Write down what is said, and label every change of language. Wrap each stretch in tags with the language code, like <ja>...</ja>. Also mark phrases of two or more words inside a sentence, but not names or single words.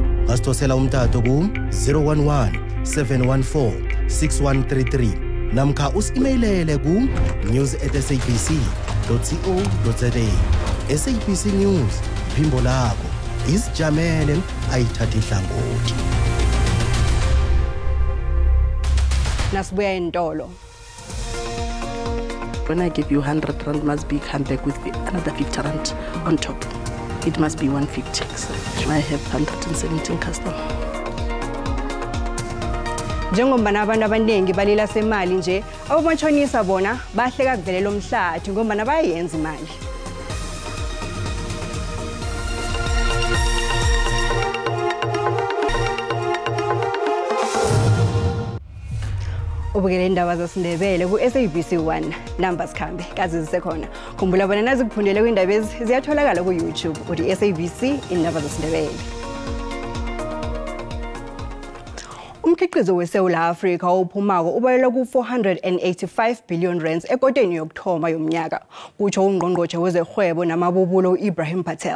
<nr>Ngasidosela umtato ku 011 714 6133 namkha usi-emailele ku news@sabc.co.za. SABC News phimbo lakho isijamele ayithatha ihlangothi. Nasibuya entolo.</nr> <en>When I give you 100 rand, must be come back with another 50 rand on top. It must be 150. So I have 117 customers.</en> <nr>Njengombana abantu abaningi balila semali nje abamachonisa bona bahleka kuvelela umhlathi ngombana bayenza imali. Ubukele indaba zesiNdebele ku SABC 1 numbers khambe kazi zisekhona. Khumbula bona nazikuphundele kwindaba ezi ziyatholakala ku YouTube uthi SABC indaba zesiNdebele. Umkhiqizo weSouth Africa ophumako ubalelwa ku 485 billion rands ekoteni yokuthoma yomnyaka kutsho ungqongqoshe wezehwebo namabubulo uIbrahim Patel.</nr>